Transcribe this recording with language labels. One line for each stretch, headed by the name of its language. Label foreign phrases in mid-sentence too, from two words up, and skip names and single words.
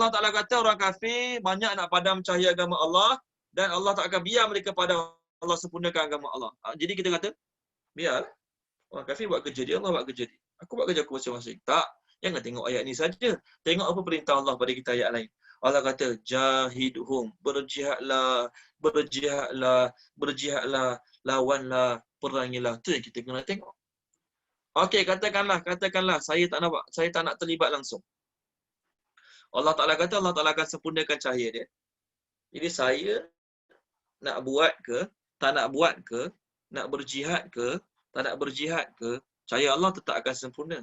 Malay: Allah Ta'ala kata orang kafir banyak nak padam cahaya agama Allah dan Allah tak akan biar mereka padam. Allah sempurnakan agama Allah. Jadi kita kata, biarlah. Orang kafir buat kerja dia, Allah buat kerja dia. Aku buat kerja aku masing-masing. Tak. Jangan tengok ayat ni saja. Tengok apa perintah Allah pada kita ayat lain. Allah kata, jahidhum. Berjihadlah. Berjihadlah. Berjihadlah. Lawanlah. Perangilah. Itu yang kita kena tengok. Okey, katakanlah. Saya tak nak terlibat langsung. Allah Ta'ala kata, Allah Ta'ala akan sempurnakan cahaya dia. Jadi saya nak buat ke, tak nak buat ke, nak berjihad ke, tak nak berjihad ke, cahaya Allah tetap akan sempurna.